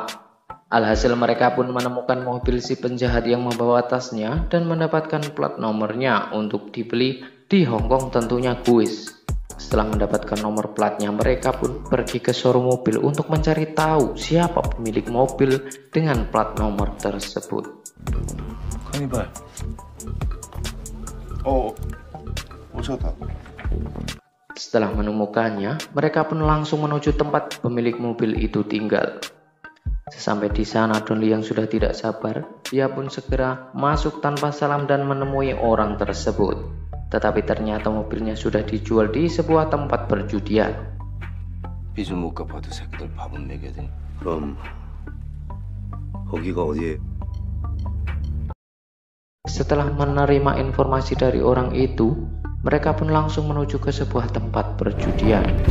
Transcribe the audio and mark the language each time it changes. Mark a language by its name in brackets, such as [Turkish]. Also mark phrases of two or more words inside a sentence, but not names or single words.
[Indonesian] Alhasil mereka pun menemukan mobil si penjahat yang membawa tasnya dan mendapatkan plat nomornya untuk dibeli di Hong Kong, tentunya kuis. Setelah mendapatkan nomor platnya, mereka pun pergi ke showroom mobil untuk mencari tahu siapa pemilik mobil dengan plat nomor tersebut. [Korean] 카니발. 오셨다. [Indonesian] Setelah menemukannya, mereka pun langsung menuju tempat pemilik mobil itu tinggal. Sesampai di sana, Donli yang sudah tidak sabar, dia pun segera masuk tanpa salam dan menemui orang tersebut. Tetapi ternyata mobilnya sudah dijual di sebuah tempat perjudian. [Korean] 빚은 못 갚아도 새끼들 밥은 먹여야 돼. 그럼 거기가 어디에? [Indonesian] Setelah menerima informasi dari orang itu, mereka pun langsung menuju ke sebuah tempat perjudian.